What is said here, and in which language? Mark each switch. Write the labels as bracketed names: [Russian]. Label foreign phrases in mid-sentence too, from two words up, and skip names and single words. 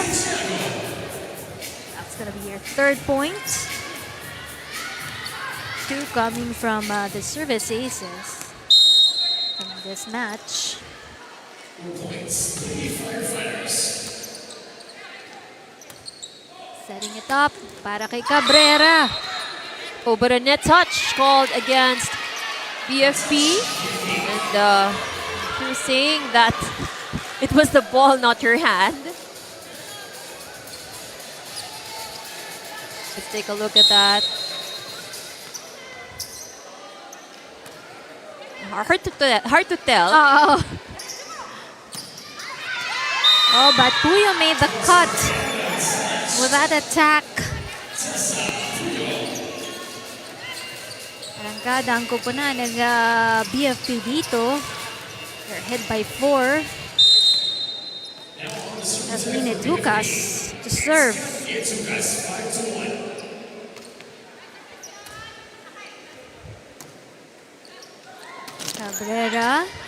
[English] That's going to be your third point. 2 coming from the service aces from this match. Setting it up [Filipino] para kay [English] Cabrera. Oh, but a net touch called against BFP. And she was saying that it was the ball, not her hand. Let's take a look at that. Hard to tell. Oh, but Puyo made the cut with that attack. [Filipino] Arangkada ang kupunan ng BFP dito. [English] They're ahead by 4. Kathleen Etucas to serve. Cabrera.